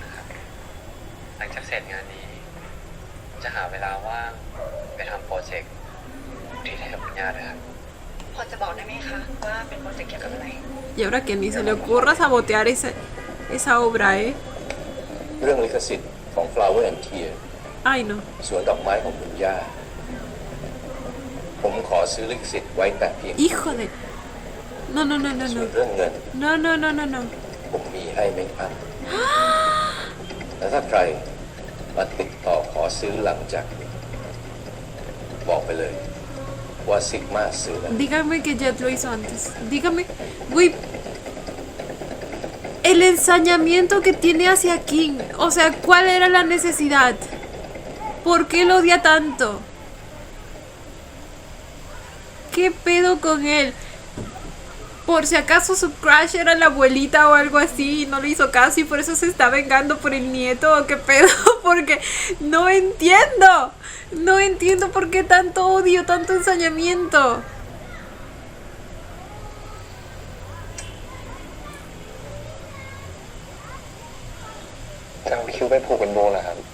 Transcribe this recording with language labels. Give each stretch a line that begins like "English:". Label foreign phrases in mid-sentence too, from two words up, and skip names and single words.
Thai: นะครับ หลังจากเสร็จงานนี้ จะหาเวลาว่างไปทำโปรเจกต์ที่ให้กับคุณย่าด้วยครับ พอจะบอกได้ไหมคะว่าเป็นโปรเจกต์เกี่ยวกับอะไร
Spanish: Y ahora que ni se le ocurra sabotear esa obra, ¿eh?
Thai: เรื่องลิขสิทธิ์ของ Flower and Tear
Spanish: Ay, no.
Thai: สวนดอกไม้ของคุณย่า ผมขอซื้อลิขสิทธิ์ไว้แต่เพียง
Spanish: Hijo de... No, no, no, no,
Thai: ส่วน
Spanish: no.
Thai: เรื่องเงิน
Spanish: No, no, no, no, no.
Thai: ผมมีให้ไม่อั้นและถ้าใครมาติดต่อขอซื้อหลังจากนี้บอกไปเลยว่าซิกมาซื้อแล้ว
Spanish: Dígame que Jet lo hizo antes. Dígame, güey. El ensañamiento que tiene hacia King. O sea, ¿cuál era la necesidad? ¿Por qué lo odia tanto? ¿Qué pedo con él? Por si acaso su crush era la abuelita o algo así y no le hizo caso y por eso se está vengando por el nieto o qué pedo, porque no entiendo. No entiendo por qué tanto odio, tanto ensañamiento.
Thai: จะเอาคิ้วไปผูกเป็นโบเหรอครับ